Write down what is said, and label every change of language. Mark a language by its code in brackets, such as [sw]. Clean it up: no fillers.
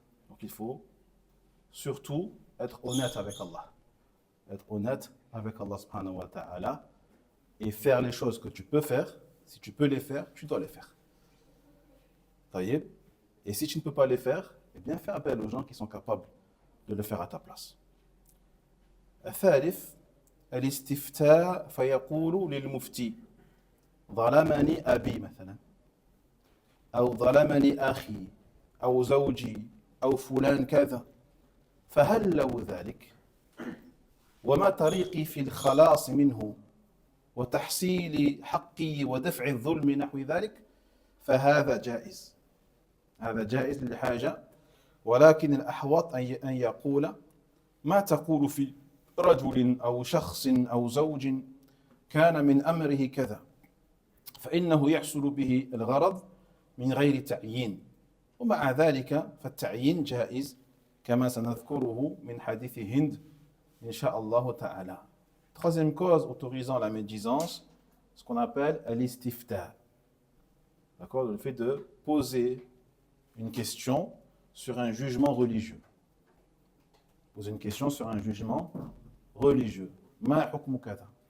[fr] Donc il faut surtout être honnête avec Allah. Être honnête avec Allah subhanahu wa ta'ala et faire les choses que tu peux faire. Si tu peux les faire, tu dois les faire. Taïeb. Et si tu ne peux pas les faire, eh bien fais appel aux gens qui sont capables de le faire à ta place. [ar] الثالث الاستفتاء فيقول للمفتي ظلمني أبي مثلا أو ظلمني أخي أو زوجي أو فلان كذا فهل لو ذلك وما طريقي في الخلاص منه وتحصيل حقي ودفع الظلم نحو ذلك فهذا جائز. هذا جائز للحاجة ولكن الأحوط أن يقول ما تقول في رجل أو شخص أو زوج كان من أمره كذا فإنه يحصل به الغرض من غير تعيين ومع ذلك فالتعيين جائز كما سنذكره من حديث هند إن شاء الله تعالى. [fr] Troisième cause autorisant la médisance, ce qu'on appelle l'istifta. D'accord, le fait de poser une question sur un jugement religieux. Poser une question sur un jugement religieux. [ar] Ma hukmu kada.